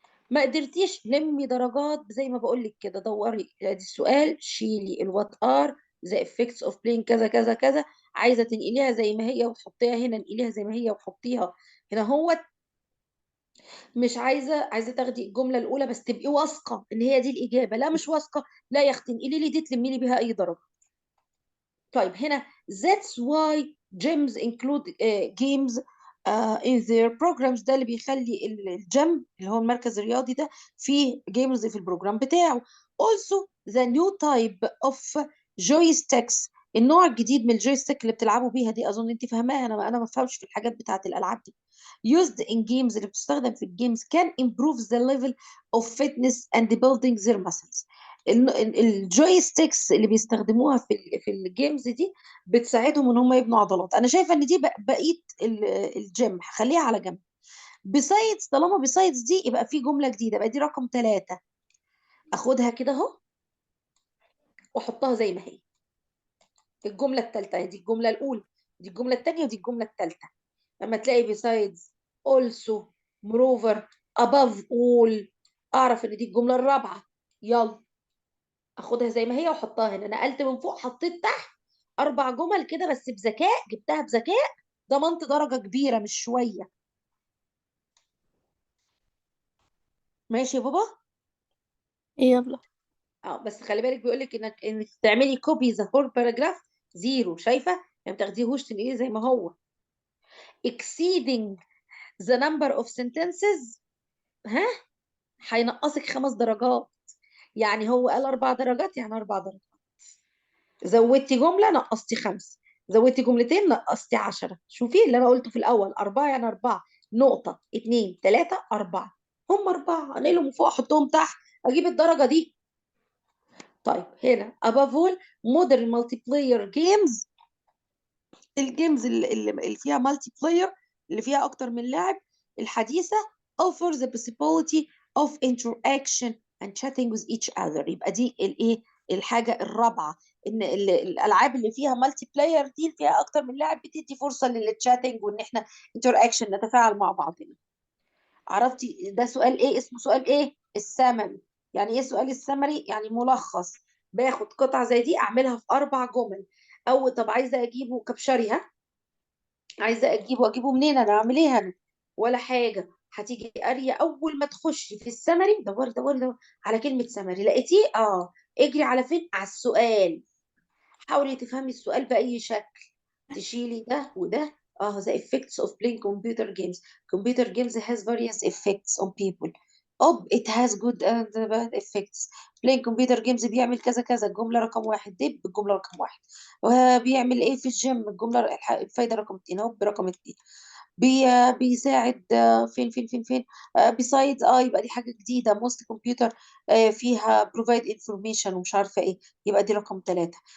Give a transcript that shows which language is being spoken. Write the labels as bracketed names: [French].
[Arabic] ما قدرتيش لمي درجات زي ما بقول لك كده، دوري ادي السؤال شيلي الوات ار ذا افكتس اوف بلاين كذا كذا كذا. عايزه تنقليها زي ما هي وتحطيها هنا، انقليها زي ما هي وحطيها هنا هوت. مش عايزه تاخدي الجمله الاولى بس تبقي واثقه ان هي دي الاجابه. لا مش واثقه، لا يا اختي انقلي لي دي تلمي لي بيها اي درجه. طيب هنا [English] that's why gyms include games in their programs. [Arabic] ده اللي بيخلي الجيم اللي هو المركز الرياضي ده فيه جيمز في البروجرام بتاعه. [English] also the new type of joysticks. [Arabic] النوع الجديد من الجويستيك اللي بتلعبوا بيها دي اظن انت فاهماها، انا ما بفهمش في الحاجات بتاعت الالعاب دي. [English] used in games [Arabic] اللي بتستخدم في الجيمز [English] can improve the level of fitness and building their muscles. [Arabic] الجويستيكس اللي بيستخدموها في الجيمز دي بتساعدهم ان هم يبنوا عضلات. انا شايفه ان دي بقيه الجيم هخليها على جنب. بيسايدز، طالما بيسايدز دي يبقى في جمله جديده بقى دي رقم 3. اخدها كده اهو واحطها زي ما هي. الجمله الثالثه دي الجمله الاولى، دي الجمله الثانيه ودي الجمله الثالثه. لما تلاقي [English] besides also moreover above all [Arabic] اعرف ان دي الجمله الرابعه. يلا اخدها زي ما هي واحطها هنا. نقلت من فوق حطيت تحت 4 جمل كده بس بذكاء، جبتها بذكاء، ضمنت درجه كبيره مش شويه. ماشي يا بابا؟ يلا. بس خلي بالك بيقول لك انك تعملي كوبي ذا هول باراجراف 0. شايفه؟ يعني ما تاخديهوش تنقليه زي ما هو. [English] exceeding the number of sentences [Arabic] هينقصك 5 درجات. يعني هو قال 4 درجات يعني 4 درجات. زودتي جمله نقصتي 5، زودتي جملتين نقصتي 10. شوفي اللي انا قلته في الاول 4 يعني 4 نقطه 2 3 4. هم 4 انقلهم من فوق احطهم تحت اجيب الدرجه دي. [English] طيب هنا above all modern multiplayer games [Arabic] الجيمز اللي فيها مالتي بلاير، اللي فيها اكتر من لاعب، الحديثه [English] offer the possibility of interaction and chatting with each other. [Arabic] يبقى دي الايه، الحاجه الرابعه، ان الالعاب اللي فيها مالتي بلاير دي فيها اكتر من لاعب بتدي فرصه للتشاتنج وان احنا interaction نتفاعل مع بعضنا. عرفتي ده سؤال ايه؟ اسمه سؤال ايه؟ السمري. يعني ايه سؤال السمري؟ يعني ملخص. باخد قطعه زي دي اعملها في 4 جمل. او طب عايزه اجيبه كبشري، ها، عايزه اجيبه منين؟ انا اعمل ايه انا؟ ولا حاجه. هتيجي قاريه اول ما تخشي في السمري، دوري دوري دوري على كلمه سمري، لقيتيه اجري على فين؟ على السؤال. حاولي تفهمي السؤال باي شكل. تشيلي ده وده. [English] the effects of playing computer games. Computer games has various effects on people. It has good and bad effects. Playing computer games [Arabic] بيعمل كذا كذا، الجملة رقم 1. دب الجملة رقم 1. وبيعمل ايه في الجيم؟ الجملة الفايدة رقم 2 اهو برقم 2. بيساعد فين. besides يبقى دي حاجة جديدة. [English] most computer [Arabic] فيها [English] provide information [Arabic] ومش عارفة ايه، يبقى دي رقم 3.